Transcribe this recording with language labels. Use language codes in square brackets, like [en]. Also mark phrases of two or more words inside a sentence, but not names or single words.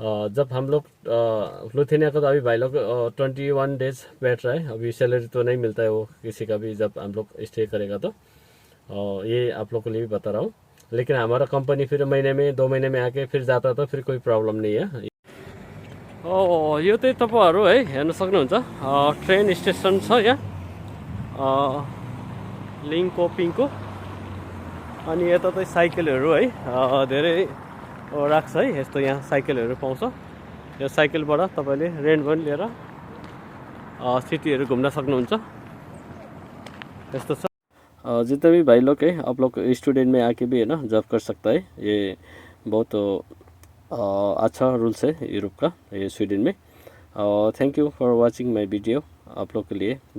[hi] जब हम लोग लुथियाना का तो अभी भाई लोग 21 डेज बैठ रहा है, अभी सैलरी तो नहीं मिलता है वो किसी का भी जब हम लोग स्टे करेगा तो ये आप लोग को लिए भी बता रहा हूँ। लेकिन हमारा कंपनी फिर महीने में 2 महीने में आके फिर जाता तो फिर कोई प्रब्लम नहीं है। [ne] यो चाहिँ तपाईँहरू है हेर्न सक्नुहुन्छ ट्रेन स्टेसन छ यहाँ लिङ्कोपिङको। अनि यता चाहिँ साइकलहरू है धेरै राख्छ है, यस्तो यहाँ साइकलहरू पाउँछ। यो साइकलबाट तपाईँले रेन्ट पनि लिएर सिटीहरू घुम्न सक्नुहुन्छ। यस्तो छ। [hi] जितना भी भाई लोग है आप लोग स्टूडेंट में आके भी है ना जॉब कर सकता है। ये बहुत अच्छा रूल्स है यूरोप का, ये स्वीडन में। [en] Thank you for watching my video [hi] आप लोग के लिए। [en] bye.